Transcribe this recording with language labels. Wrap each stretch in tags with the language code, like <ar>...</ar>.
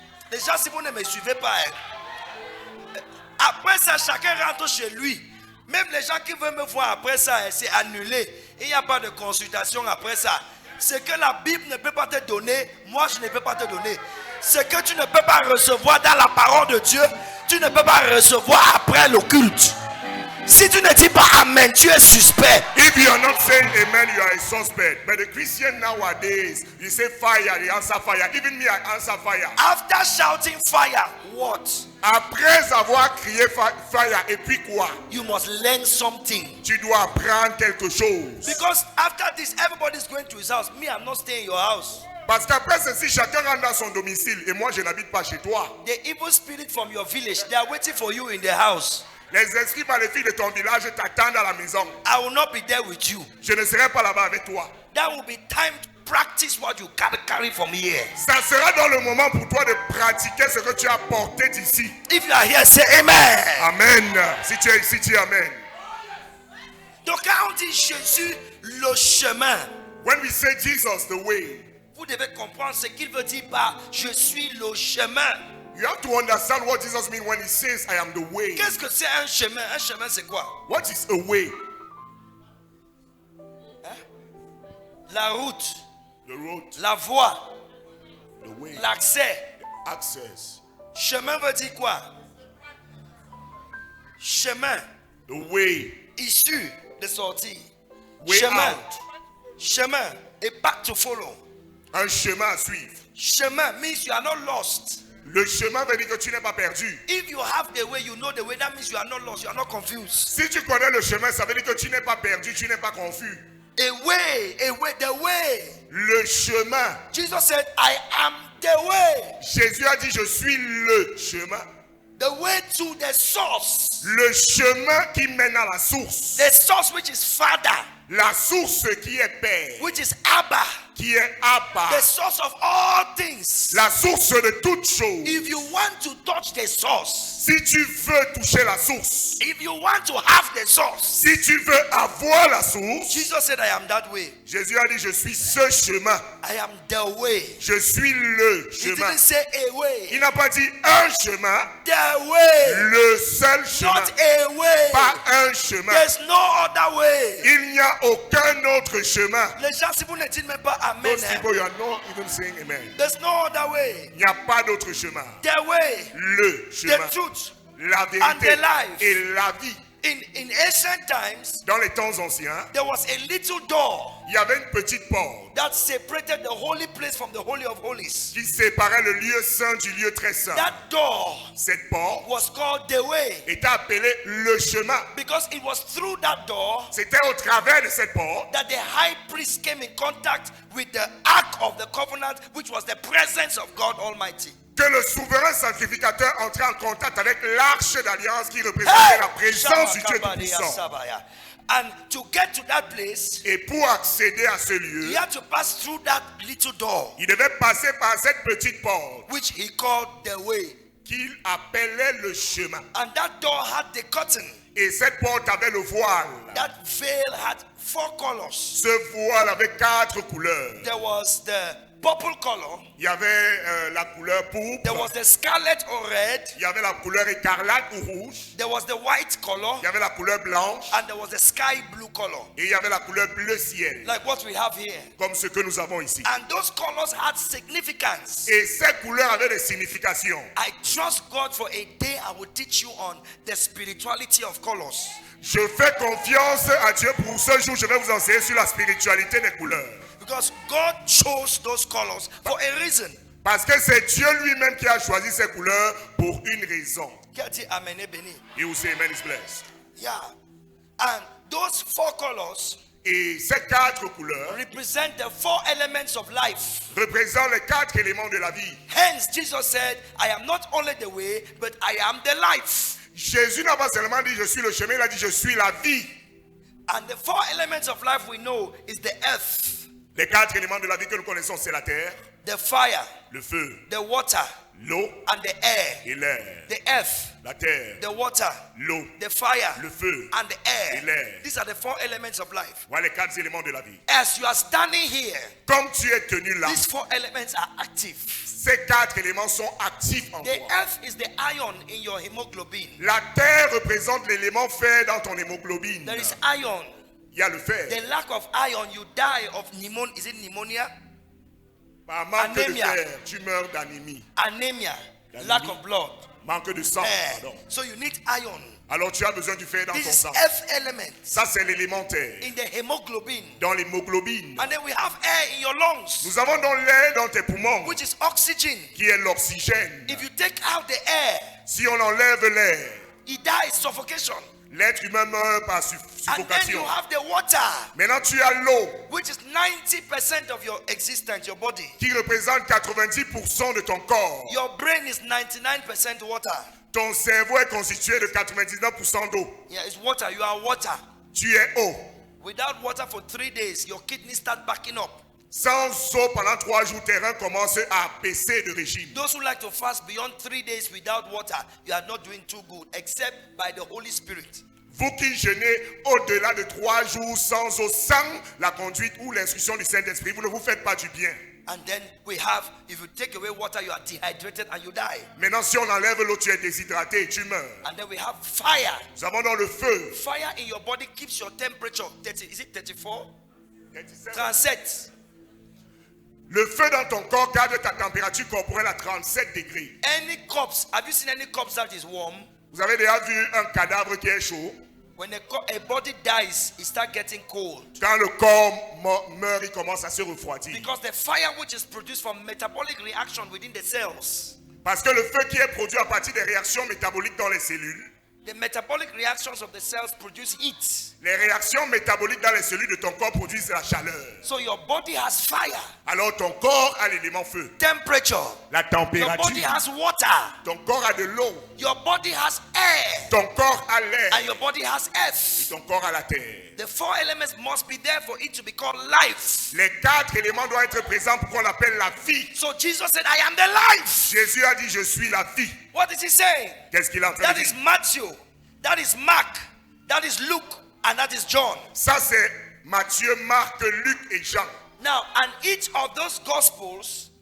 <fr>Déjà, si vous ne me suivez pas, après ça, chacun rentre chez lui. Même les gens qui veulent me voir après ça, c'est annulé. Il n'y a pas de consultation après ça. Ce que la Bible ne peut pas te donner, moi je ne peux pas te donner. Ce que tu ne peux pas recevoir dans la parole de Dieu, tu ne peux pas recevoir après le culte. Si tu ne dis pas amen, tu es suspect.</fr> <en>If you are not saying amen, you are a suspect. But the Christian nowadays, you say fire, they answer fire. Even me, I answer fire. After shouting fire, what?</en> <fr>Après avoir crié fire, et puis quoi?</fr> <en>You must learn something.</en> <fr>Tu dois apprendre quelque chose.</fr> <en>Because after this, everybody is going to his house. Me, I'm not staying in your house.</en> <fr>Parce qu'après ceci, chacun rentre dans son domicile. Et moi, je n'habite pas chez toi.</fr> <en>The evil spirit from your village, they are waiting for you in the house.</en> <fr>Les esprits maléfiques de ton village t'attendent à la maison.</fr> <en>I will not be there with you.</en> <fr>Je ne serai pas là-bas avec toi.</fr> <en>That will be time to practice what you carry from here.</en> <fr>Ça sera dans le moment pour toi de pratiquer ce que tu as porté d'ici.</fr> <en>If you are here, say amen.</en> <fr>Amen. Si tu es ici, tu es amen. Donc quand on dit Jésus le chemin,</fr> <en>When we say Jesus the way,</en> <fr>vous devez comprendre ce qu'il veut dire par je suis le chemin.</fr> <en>you have to understand what Jesus means when he says, I am the way.</en> <fr>Qu'est-ce que c'est un chemin? Un chemin c'est quoi?</fr> <en>What is a way?</en> <fr>La route,</fr> <en>The road,</en> <fr>la voie,</fr> <en>the way,</en> <fr>l'accès.</fr> <en>access.</en> <fr>Chemin veut dire quoi? Chemin,</fr> <en>The way,</en> <fr>issue de sortie.</fr> <en>way</en> <fr>Chemin,</fr> <en>out. chemin, a path to follow.</en> <fr>Un chemin à suivre.</fr> <en>Chemin means you are not lost.</en> <fr>Le chemin veut dire que tu n'es pas perdu.</fr> <en>If you have the way, you know the way, that means you are not lost, you are not confused.</en> <fr>Si tu connais le chemin, ça veut dire que tu n'es pas perdu, tu n'es pas confus.</fr> <en>A way, the way.</en> <fr>Le chemin.</fr> <en>Jesus said, I am the way.</en> <fr>Jésus a dit, je suis le chemin.</fr> <en>The way to the source.</en> <fr>Le chemin qui mène à la source.</fr> <en>The source which is Father,</en> <fr>La source qui est Père,</fr> <en>which is Abba.</en> <fr>qui est Abba.</fr> <en>The source of all things.</en> <fr>La source de toutes choses.</fr> <en>If you want to touch the source,</en> <fr>Si tu veux toucher la source,</fr> <en>if you want to have the source,</en> <fr>si tu veux avoir la source,</fr> <en>Jesus said, I am that way.</en> <fr>Jésus a dit, je suis ce chemin.</fr> <en>I am the way.</en> <fr>Je suis le</fr> <en>He</en> <fr>chemin.</fr> <en>didn't say a way.</en> <fr>Il n'a pas dit un chemin,</fr> <en>The way.</en> <fr>le seul chemin.</fr> <en>Not a way.</en> <fr>Pas un chemin.</fr> <en>There's no other way.</en> <fr>Il n'y a aucun autre chemin. Les gens, si vous ne dites même pas Amen,</fr> <en>Those people, you are not even saying amen. there's no other way.</en> <fr>Il n'y a pas d'autre chemin.</fr> <en>The way,</en> <fr>Le chemin,</fr> <en>the truth.</en> <fr>la</fr> <en>and</en> <fr>vérité</fr> <en>the life.</en> <fr>et la vie.</fr> <en>In ancient times,</en> <fr>Dans les temps anciens,</fr> <en>there was a little door</en> <fr>il y avait une petite porte</fr> <en>that separated the holy place from the Holy of Holies.</en> <fr>qui séparait le lieu saint du lieu très saint.</fr> <en>That door</en> <fr>Cette porte</fr> <en>was called the way</en> <fr>était appelée le chemin.</fr> <en>because it was through that door</en> <fr>C'était au travers de cette porte</fr> <en>that the high priest came in contact with the ark of the covenant, which was the presence of God Almighty.</en> <fr>que le souverain sacrificateur entrait en contact avec l'arche d'alliance qui représentait la présence du Dieu Tout-Puissant.</fr> <en>And to get to that place,</en> <fr>Et pour accéder à ce</fr> <en>he</en> <fr>lieu,</fr> <en>had to pass through that little door,</en> <fr>il devait passer par cette petite porte</fr> <en>which he called the way.</en> <fr>qu'il appelait le chemin.</fr> <en>And that door had the curtain.</en> <fr>Et cette porte avait le voile.</fr> <en>That veil had 4 colors.</en> <fr>Ce voile avait 4 couleurs.</fr> <en>There was the purple color,</en> <fr>Il y avait la couleur</fr> <en>there</en> <fr>pourpre,</fr> <en>was the scarlet or red,</en> <fr>il y avait la couleur écarlate ou rouge,</fr> <en>there was the white color,</en> <fr>il y avait la couleur blanche</fr> <en>and there was the sky blue color,</en> <fr>et il y avait la couleur bleu ciel,</fr> <en>like what we have here.</en> <fr>comme ce que nous avons ici.</fr> <en>And those colors had significance.</en> <fr>Et ces couleurs avaient des significations.</fr> <en>I trust God for a day I will teach you on the spirituality of colors.</en> <fr>Je fais confiance à Dieu pour ce jour. Je vais vous enseigner sur la spiritualité des couleurs.</fr> <en>Because God chose those colors for a reason.</en> <fr>Parce que c'est Dieu lui-même qui a choisi ces couleurs pour une raison. Qui a dit Amen et béni?</fr> <en>He will say amen is blessed. Yeah. And those 4 colors</en> <fr>Et ces 4 couleurs</fr> <en>represent the 4 elements of life.</en> <fr>représentent les 4 éléments de la vie.</fr> <en>Hence, Jesus said, I am not only the way, but I am the life.</en> <fr>Jésus n'a pas seulement dit je suis le chemin, il a dit je suis la vie.</fr> <en>And the 4 elements of life we know is the earth,</en> <fr>Les 4 éléments de la vie que nous connaissons, c'est la terre,</fr> <en>the fire,</en> <fr>le feu,</fr> <en>the water,</en> <fr>l'eau</fr> <en>and the air.</en> <fr>et l'air.</fr> <en>The earth,</en> <fr>La terre,</fr> <en>the water,</en> <fr>l'eau,</fr> <en>the fire,</en> <fr>le feu</fr> <en>and the</en> <fr>et</fr> <en>air.</en> <fr>l'air.</fr> <en>These are the 4 elements of life.</en> <fr>Voilà les 4 éléments de la vie.</fr> <en>As you are standing here,</en> <fr>Comme tu es tenu là,</fr> <en>these 4 elements are active.</en> <fr>ces 4 éléments sont actifs en</fr> <en>The</en> <fr>toi.</fr> <en>earth is the iron in your hemoglobin.</en> <fr>La terre représente l'élément fait dans ton hémoglobine.</fr> <en>There is iron.</en> <fr>Il Il y a le fer.</fr> <en>The lack of iron, you die of pneumonia. Is it pneumonia?</en> <fr>Par manque de</fr> <en>Anemia.</en> <fr>fer, tu meurs d'anémie.</fr> <en>Anemia. Lack of blood.</en> <fr>Manque de sang, Eh, pardon.</fr> <en>so you need iron.</en> <fr>Alors tu as besoin du fer dans ton</fr> <en>This is</en> <fr>sang.</fr> <en>F element</en> <fr>Ça, c'est l'élémentaire.</fr> <en>in the hemoglobin.</en> <fr>Dans l'hémoglobine.</fr> <en>And then we have air in your lungs,</en> <fr>Nous avons dans l'air dans tes poumons,</fr> <en>which is oxygen.</en> <fr>qui est l'oxygène.</fr> <en>If you take out the air,</en> <fr>Si on enlève l'air,</fr> <en>it dies suffocation.</en> <fr>l'être humain meurt par</fr> <en>And then you</en> <fr>suffocation.</fr> <en>have the water,</en> <fr>Maintenant, tu as l'eau,</fr> <en>which is 90% of your existence, your body.</en> <fr>qui représente 90% de ton corps.</fr> <en>Your brain is 99% water.</en> <fr>Ton cerveau est constitué de 99% d'eau.</fr> <en>Yeah, it's water. You are water.</en> <fr>Tu es eau.</fr> <en>Without water for 3 days, your kidneys start backing up.</en> <fr>Sans eau, pendant 3 jours, tes reins commencent à baisser de régime.</fr> <en>Those who like to fast beyond 3 days without water, you are not doing too good, except by the Holy Spirit.</en> <fr>Vous qui jeûnez au-delà de 3 jours sans eau, sans la conduite ou l'instruction du Saint-Esprit, vous ne vous faites pas du bien.</fr> <en>And then we have, if you take away water, you are dehydrated and you die.</en> <fr>Maintenant, si on enlève l'eau, tu es déshydraté et tu meurs.</fr> <en>And then we have fire.</en> <fr>Nous avons dans le feu.</fr> <en>Fire in your body keeps your temperature 30, is it 34? 37. 37.</en> <fr>Le feu dans ton corps garde ta température corporelle à 37 degrés.</fr> <en>Any corpse, have you seen any corpse that is warm?</en> <fr>Vous avez déjà vu un cadavre qui est chaud?</fr> <en>When a body dies, it starts getting cold.</en> <fr>Quand le corps meurt, il commence à se refroidir.</fr> <en>Because the fire which is produced from metabolic reaction within the cells,</en> <fr>Parce que le feu qui est produit à partir des réactions métaboliques dans les cellules,</fr> <en>the metabolic reactions of the cells produce heat.</en> <fr>les réactions métaboliques dans les cellules de ton corps produisent la chaleur.</fr> <en>So your body has fire,</en> <fr>Alors ton corps a l'élément feu.</fr> <en>temperature.</en> <fr>La</fr> <en>Your body</en> <fr>température.</fr> <en>has water.</en> <fr>Ton corps a de l'eau.</fr> <en>Your body has air.</en> <fr>Ton corps a l'air.</fr> <en>And your body has</en> <fr>Et</fr> <en>earth.</en> <fr>ton corps a la terre.</fr> <en>The 4 elements must be there for it to be called life.</en> <fr>Les 4 éléments doivent être présents pour qu'on appelle la vie.</fr> <en>So Jesus said, I am the life.</en> <fr>Jésus a dit, je suis la vie.</fr> <en>What is he saying?</en> <fr>Qu'est-ce qu'il est en train</fr> <en>That</en> <fr>de</fr> <en>is</en> <fr>dire?</fr> <en>Matthew. That is Mark. That is Luke. And that is John.</en> <fr>Ça c'est Matthieu, Marc, Luc et Jean.</fr> <en>Now, and each of those gospels</en>